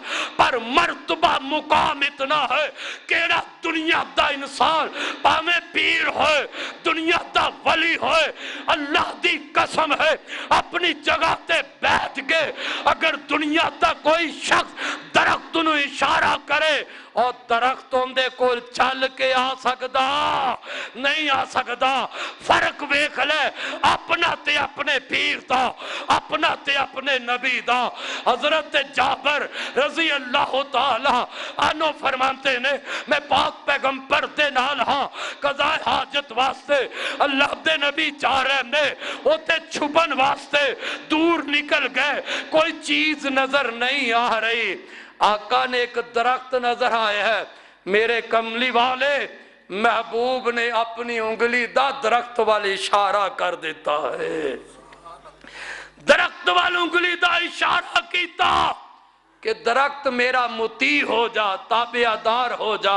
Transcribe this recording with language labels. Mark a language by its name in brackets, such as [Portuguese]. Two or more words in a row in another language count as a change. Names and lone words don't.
[Punjabi] پر مرتبہ مقام اتنا ہے کیہڑا دنیا دا انسان بھاویں پیر ہو، دنیا دا ولی ہووے، اللہ دی قسم ہے اپنی جگہ تے بیٹھ کے اگر دنیا دا کوئی شخص درخت نوں اشارہ کرے اور درخت اوہندے کول چل کے آ سکدا نہیں آ سکدا. فرق ویکھ لے اپنا تے اپنے پیر دا، اپنا تے اپنے نبی دا. حضرت جابر رضی اللہ تعالیٰ عنہ فرماتے نے میں پاک پیغمبر دے نال ہاں قضائے حاجت واسطے، اللہ دے نبی جا رہے نے اوتھے چھپن واسطے دور نکل گئے، کوئی چیز نظر نہیں آ رہی. آقا نے اک درخت نظر آیا ہے، میرے کملی والے محبوب نے اپنی انگلی دا درخت والے اشارہ کر دیتا ہے، درخت والی انگلی دا اشارہ کیتا کہ درخت میرا مطیع ہو جا، تابعدار ہو جا.